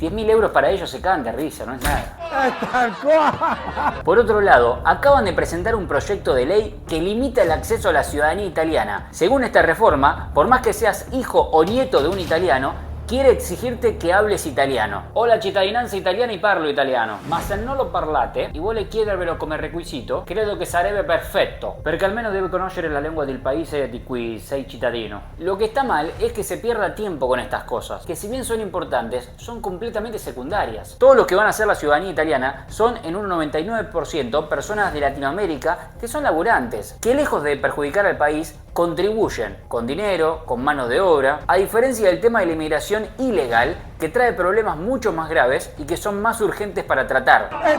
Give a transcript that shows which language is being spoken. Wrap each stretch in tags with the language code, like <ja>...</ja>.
<es>10.000 euros para ellos se cagan de risa, no es nada. Por otro lado, acaban de presentar un proyecto de ley que limita el acceso a la ciudadanía italiana. Según esta reforma, por más que seas hijo o nieto de un italiano, quiere exigirte che hables italiano.</es> <it>Ho la cittadinanza italiana e parlo italiano, ma se non lo parlate e vuole chiedervelo come requisito, credo che sarebbe perfetto, perché almeno debe conoscere la lengua del paese di cui sei cittadino.</it> <es>Lo que está mal es que se pierda tiempo con estas cosas, que si bien son importantes, son completamente secundarias. Todos los que van a hacer la ciudadanía italiana son en un 99% personas de Latinoamérica que son laburantes, que lejos de perjudicar al país, contribuyen con dinero, con mano de obra, a diferencia del tema de la inmigración ilegal, que trae problemas mucho más graves y que son más urgentes para tratar.</es>